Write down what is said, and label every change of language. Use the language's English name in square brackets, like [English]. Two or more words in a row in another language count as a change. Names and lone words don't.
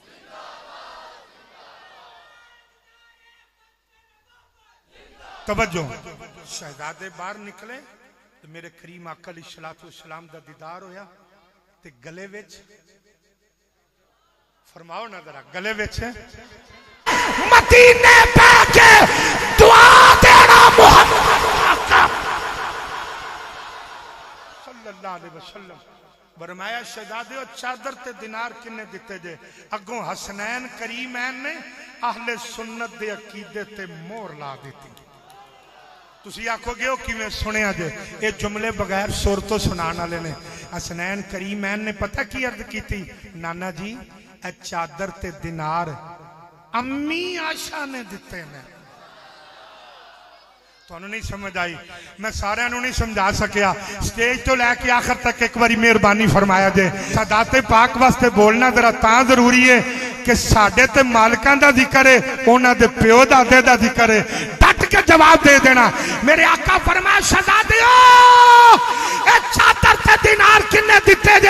[Punjabi] توجہ، شہزادے باہر نکلے تو میرے کریم آقا [Arabic] عليه الصلاة والسلام [Punjabi] دا دیدار ہویا، تے گلے وچ فرماؤ نا ذرا، گلے وچ مدینے بیٹھے دعا دینا محمد [Arabic] صلى الله عليه وسلم. [Punjabi] فرمایا شہزادے چادر تے دینار کنے دتے جے? اگوں حسنین کریمین نے اہل سنت دے عقیدے تے مہر لا دی. تسی آکھو گے او کویں سنیا جے? یہ جملے بغیر سر توں سنانے والے نے۔ حسنین کریمین نے پتہ کی عرض کی تھی? نانا جی اے چادر تے دینار امی عائشہ نے دتے نے. تہانوں نہیں سمجھ آئی، میں ساریاں نوں نہیں سمجھا سکیا. سٹیج توں لے کے آخر تک ایک واری مہربانی فرمایا جے. سادات پاک واسطے بولنا ذرا تاں ضروری ہے کہ ساڈے تے مالکاں دا ذکر ہے، انہاں دے پیو دادے دا ذکر ہے. ڈٹ کے جواب دے دینا. میرے آقا فرمایا شہزادیو اے چادر تے دینار کنے دتے جے?